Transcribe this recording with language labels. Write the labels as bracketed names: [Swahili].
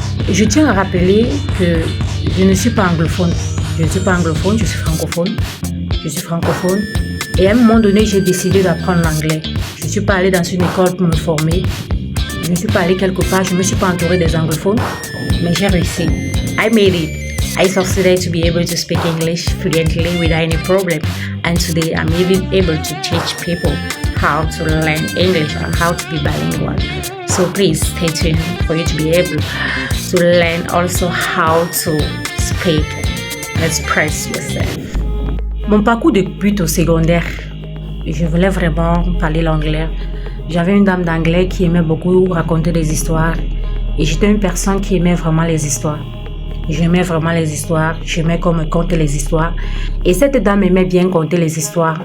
[French] Je tiens à rappeler que je ne suis pas anglophone. Je ne suis pas anglophone, je suis francophone. Je suis francophone. Et à un moment donné, j'ai décidé d'apprendre l'anglais. Je ne suis pas allée dans une école pour me former. Je ne suis pas allée quelque part, je ne me suis pas entourée des anglophones. Mais j'ai réussi. [English] I made it. I succeeded to be able to speak English fluently without any problem. And today, I'm even able to teach people how to learn English and how to be bilingual. So please stay tuned for you to be able to learn also how to speak and express yourself. [French] Mon parcours débute au secondaire. Je voulais vraiment parler l'anglais. J'avais une dame d'anglais qui aimait beaucoup raconter des histoires. Et j'étais une personne qui aimait vraiment les histoires. J'aimais vraiment les histoires. J'aimais qu'on me conte les histoires. Et cette dame aimait bien conter les histoires.